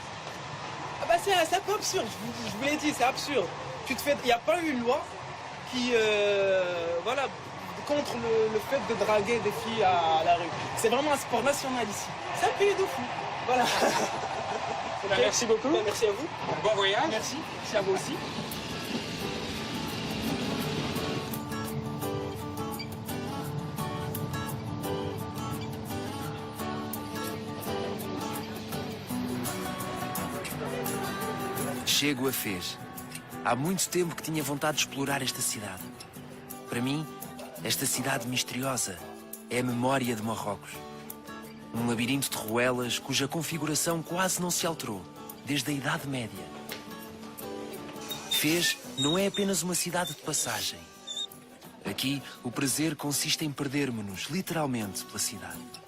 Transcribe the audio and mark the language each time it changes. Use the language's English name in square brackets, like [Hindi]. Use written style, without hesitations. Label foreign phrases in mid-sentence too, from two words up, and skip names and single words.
[French] Ah bah c'est un peu absurde, je vous l'ai dit, c'est absurde. Il n'y a pas eu une loi qui, voilà, contre le fait de draguer des filles à la rue. C'est vraiment un sport national ici. C'est un pays de fou. Voilà. Okay. Merci beaucoup. Merci à vous. Bon voyage. Merci. Merci à vous aussi. [Portuguese] Chego a Fez. Há muito tempo que tinha vontade de explorar esta cidade. Para mim, esta cidade misteriosa é a memória de Marrocos. Um labirinto de ruelas cuja configuração quase não se alterou, desde a Idade Média. Fez não é apenas uma cidade de passagem. Aqui, o prazer consiste em perdermos-nos, literalmente, pela cidade.